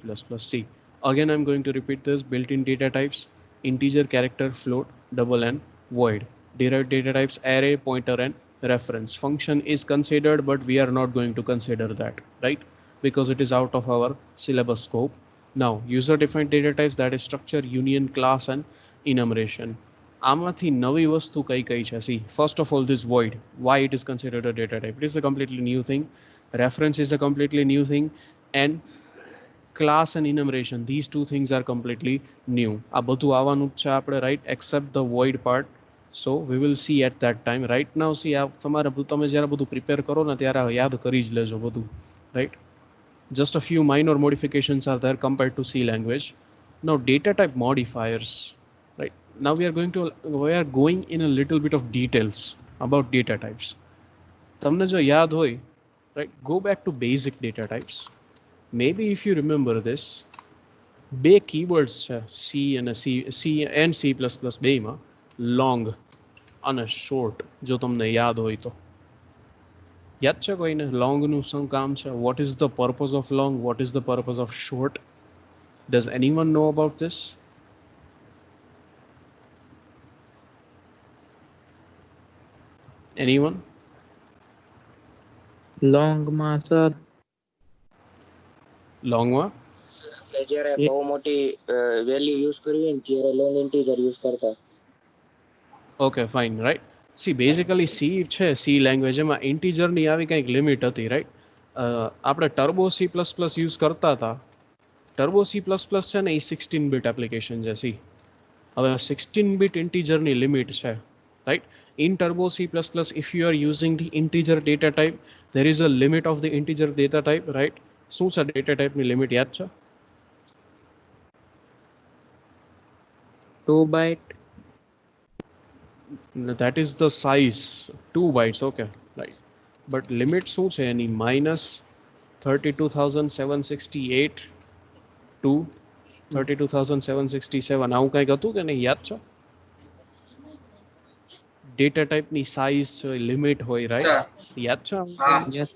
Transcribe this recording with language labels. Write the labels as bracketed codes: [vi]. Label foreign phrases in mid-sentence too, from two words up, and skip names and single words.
[en] See, again I'm going to repeat this: built-in data types, integer, character, float, double, and void. Derived data types: array, pointer, and reference. Function is considered, but we are not going to consider that, right? Because it is out of our syllabus scope. Now, user-defined data types, that is structure, union, class, and enumeration. [gu] આમાંથી નવી વસ્તુ કઈ કઈ છે? [en] See, first of all, this void, why it is considered a data type? It is a completely new thing. Reference is a completely new thing, and class and enumeration, these two things are completely new. [gu] આ બધું આવવાનું જ છે આપણે, [en] right, except the void part. So we will see at that time. Right now, see, [gu] આ તમારે તમે જ્યારે બધું પ્રિપેર કરો ને ત્યારે યાદ કરી જ લેજો બધું, [en] right? Just a few minor modifications are there compared to C language. Now, data type modifiers, right? Now we are going in a little bit of details about data types. [gu] તમને જો યાદ હોય, [en] right, go back to basic data types. Maybe if you remember this, [gu] બે keywords છે C and C++ બેમાં, long અને short. જો તમને યાદ હોય તો યાદ છે કોઈને long નું શું કામ છે? [en] What is the purpose of long? What is the purpose of short? Does anyone know about this? Anyone? [gu] લોંગ માં સર Long માં આપણે જ્યારે બહુ મોટી [en] value use [gu] કરવી હોય ને ત્યારે [en] long integer use [gu] કરતા. [en] Okay, fine, right? See, basically C છે, C language [gu] એમાં integer ની આવી કંઈક લિમિટ હતી, [en] right? [gu] આપણે ટર્બો C++ યુઝ કરતા હતા. ટર્બો C++ છે ને એ 16 [en] bit application [gu] છે. C હવે 16 [en] bit integer [gu] ની લિમિટ છે, [en] right? In turbo C++, if you are using the integer data type, there is a limit of the integer data type, right? [gu] શું છે [en] data type [gu] ની લિમિટ યાદ છે? 2 બાઇટ. [en] That is the size, 2 bytes, okay, right? But limit [gu] શું છે એની? [en] -32,768 to 32,767. [gu] આવું કંઈક હતું કે નહીં, યાદ છે? [en] data typeની [gu] સાઇઝ હોય, લિમિટ હોય, રાઈટ? યાદ છે? હા યસ.